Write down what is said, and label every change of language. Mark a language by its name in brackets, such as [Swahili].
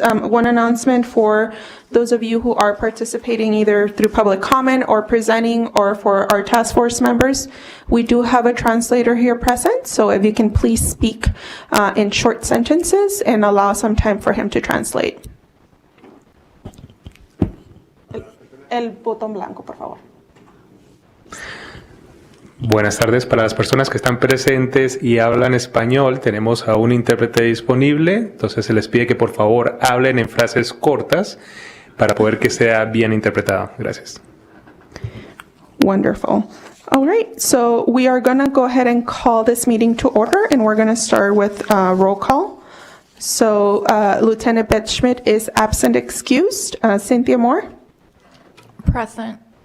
[English] One announcement for those of you who are participating either through public comment or presenting, or for our task force members. We do have a translator here present, so if you can please speak in short sentences and allow some time for him to translate. [Spanish] El botón blanco, por favor. Buenas tardes para las personas que están presentes y hablan español. Tenemos a un intérprete disponible, entonces se les pide que por favor hablen en frases cortas para poder que sea bien interpretado. Gracias. [English] Wonderful. All right, so we are going to go ahead and call this meeting to order, and we're going to start with roll call. So Lieutenant Beth Schmidt is absent excused. Cynthia Moore? Present.